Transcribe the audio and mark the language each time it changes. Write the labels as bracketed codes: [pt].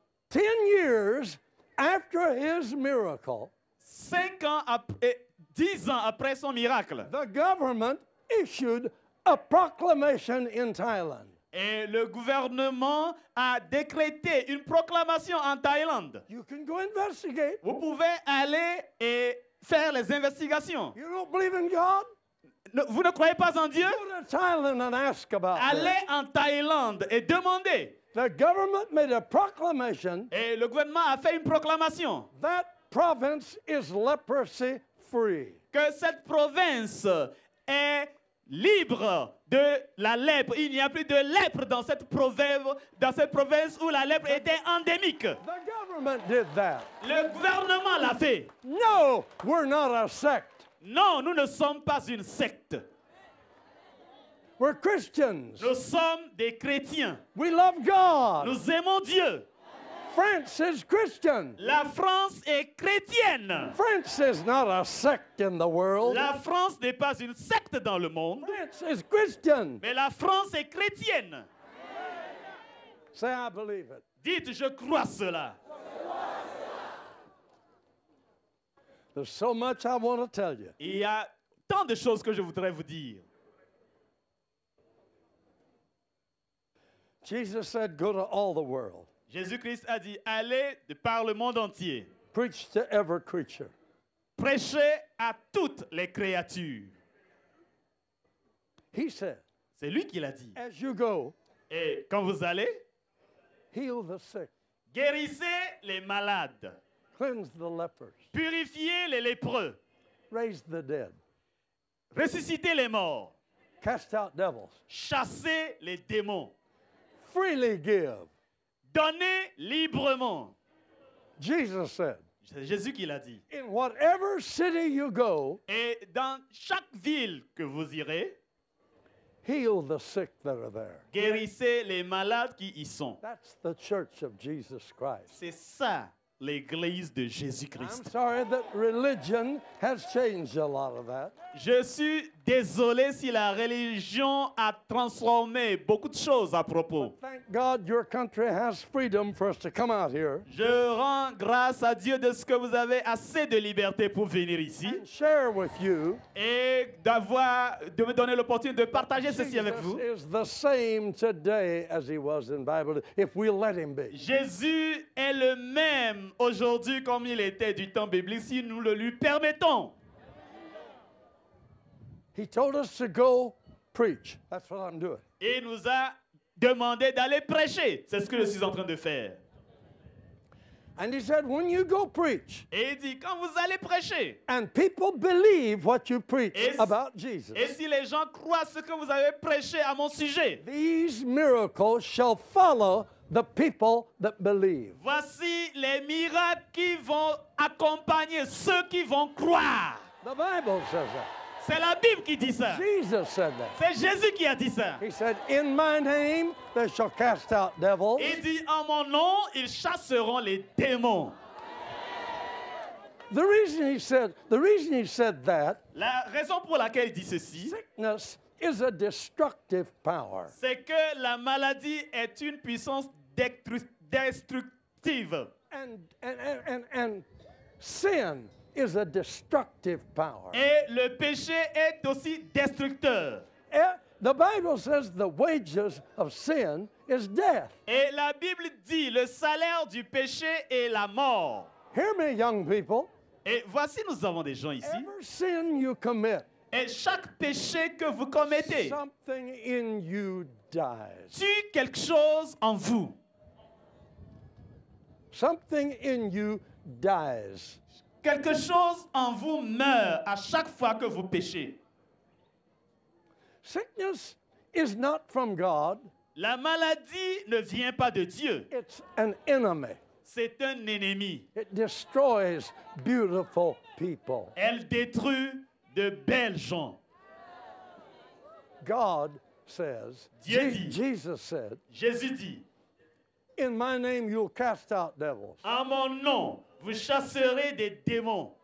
[en] 10 years after his miracle, [fr] 5 ans après, 10 ans après son miracle. [en] the government issued a proclamation in Thailand. [fr] Et le gouvernement a décrété une proclamation en Thaïlande. [en] You can go investigate. [fr] Vous pouvez aller et faire les investigations. [en] You don't believe in God? [fr] Vous ne croyez pas en Dieu? [en] Go to Thailand and ask about [fr] Allez [en] it. [fr] en Thaïlande et demandez. [en] The government made a proclamation [fr] Et le gouvernement a fait une proclamation [en] that province is leprosy free. [fr] que cette province est libre de la lèpre. Il n'y a plus de lèpre dans cette province où la lèpre était endémique. [en] The government did that. [fr] Le gouvernement l'a fait. [en] No, we're not a sect. [fr] Non, nous ne sommes pas une secte. [en] We're Christians. [fr] Nous sommes des chrétiens. [en] We love God. [fr] Nous aimons Dieu. [en] France is Christian. [fr] La France est chrétienne. [en] France is not a sect in the world. [fr] La France n'est pas une secte dans le monde, [en] France is Christian. [fr] mais la France est chrétienne. [en] Say, I believe it. [fr] Dites, je crois cela. [en] There's so much I want to tell you. [fr] Il y a tant de choses que je voudrais vous dire. [en] Jesus said, go to all the world. [fr] Jésus-Christ a dit, allez par le monde entier. [en] Preach to every creature. [fr] Prêchez à toutes les créatures. [en] He said, [fr] C'est lui qui l'a dit. [en] as you go, [fr] Et quand vous allez, [en] heal the sick, [fr] guérissez les malades, [en] cleanse the lepers, [fr] purifiez les lépreux, [en] raise the dead, [fr] ressuscitez les morts, [en] cast out devils, [fr] chassez les démons, [en] freely give. [fr] donnez librement. [en] Jesus said, [fr] C'est Jésus qui l'a dit. [en] in whatever city you go, [fr] Et dans chaque ville que vous irez, [en] heal the sick that are there. [fr] guérissez les malades qui y sont. [en] That's the church of Jesus Christ. [fr] C'est ça, l'église de [en] I'm [fr] Jésus-Christ. [en] sorry that religion has changed a lot of that. [fr] Je suis désolé si la religion a transformé beaucoup de choses à propos. [en] Thank God your country has freedom for us to come out here [fr] Je rends grâce à Dieu de ce que vous avez assez de liberté pour venir ici [en] and share with you. [fr] et de me donner l'opportunité de partager ceci avec vous. [en] Jesus is the same today as he was in Bible, if we let him be. [fr] Jésus est le même aujourd'hui comme il était du temps biblique si nous le lui permettons. [en] He told us to go preach. That's what I'm doing. [fr] Et il nous a demandé d'aller prêcher. C'est ce que je suis en train de faire. [en] And he said, when you go preach, [fr] Et il dit, quand vous allez prêcher, [en] and people believe what you preach [fr] Et- [en] about Jesus, [fr] et si les gens croient ce que vous avez prêché à mon sujet, [en] these miracles shall follow the people that believe. [fr] voici les miracles qui vont accompagner ceux qui vont croire. [en] The Bible says that. [fr] C'est la Bible qui dit ça. [en] Jesus said that. [fr] C'est Jésus qui a dit ça. [en] He said, in my name they shall cast out devils. [fr] Il dit, en mon nom, ils chasseront les démons. [en] The reason he said that, [fr] La raison pour laquelle il dit ceci, [en] sickness is a destructive power. [fr] c'est que la maladie est une puissance destructive. [en] And sin is a destructive power. [fr] Et le péché est aussi destructeur. [en] The Bible says the wages of sin is death. [fr] Et la Bible dit, le salaire du péché est la mort. [en] Hear me, young people. [fr] Et voici, nous avons des gens ici. [en] Every sin you commit, [fr] Et chaque péché que vous commettez [en] something in you dies. [fr] tue quelque chose en vous. [en] Something in you dies. [fr] Quelque chose en vous meurt à chaque fois que vous péchez. [en] Sickness is not from God, [fr] La maladie ne vient pas de Dieu. [en] it's an enemy. [fr] C'est un ennemi. [en] It destroys beautiful people. [fr] Elle détruit de belles gens. [en] God says, [fr] Dieu dit. [en] Jesus said, [fr] Jésus dit, [en] in my name you'll cast out devils. [fr] en mon nom, vous chasserez des démons.